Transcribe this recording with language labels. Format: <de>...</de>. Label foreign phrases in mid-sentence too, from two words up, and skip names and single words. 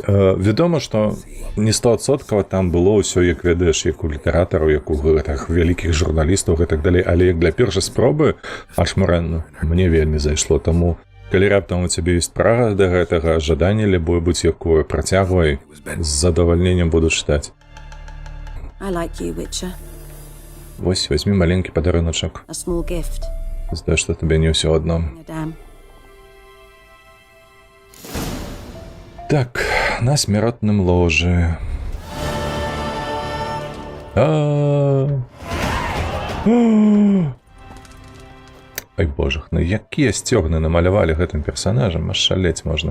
<be>Вядома, што не 100% там было ўсё, як ведаеш, як у літаратараў, як у гэтых вялікіх журналістаў і так далей, але як для першай спробы, аж мурэнна, мне вельмі зайшло. Таму, калі раптам у цябе ёсць прага да гэтага, жаданне любое будь якое, працягвай, з задавальненнем буду чытаць.</be> <en>I like you, Witcher.</en> <be>Вось, возьми маленькі падарыначак.</be> <en>A small gift.</en> <be>Здай, што табе не ўсё адно.</be> <en>No damn.</en> <be>Так, на смяротным ложы. Ай божах, ну якія сцёгны намалявалі гэтым персанажам, аж шалець можна.</be>